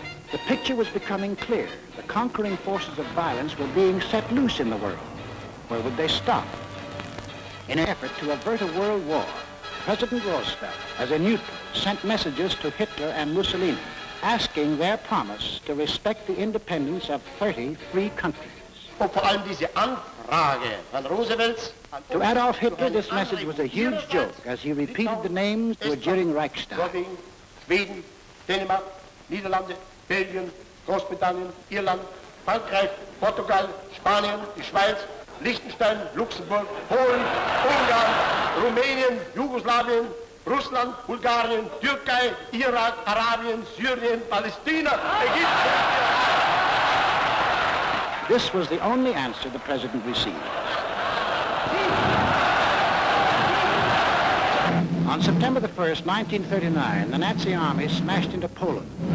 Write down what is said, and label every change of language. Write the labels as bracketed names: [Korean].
[English] the picture was becoming clear. The conquering forces of violence were being set loose in the world. Where would they stop? In an effort to avert a world war, President Roosevelt, as a neutral, sent messages to Hitler and Mussolini, asking their promise to respect the independence of 30 free countries. [German] Und vor allem diese Anfrage von Roosevelts. [English] To Adolf Hitler, this message was a huge joke as he repeated the names to a jeering Reichstag. [German] Schweden, Dänemark, Niederlande, Belgien, Großbritannien, Irland, Frankreich, Portugal, Spanien, die Schweiz, Liechtenstein, Luxemburg, Polen, Ungarn, Rumänien, Jugoslawien, Russland, Bulgarien, Türkei, Irak, Arabien, Syrien, Palästina, Ägypten. [English] This was the only answer the president received. On September the 1st, 1939, the Nazi army smashed into Poland.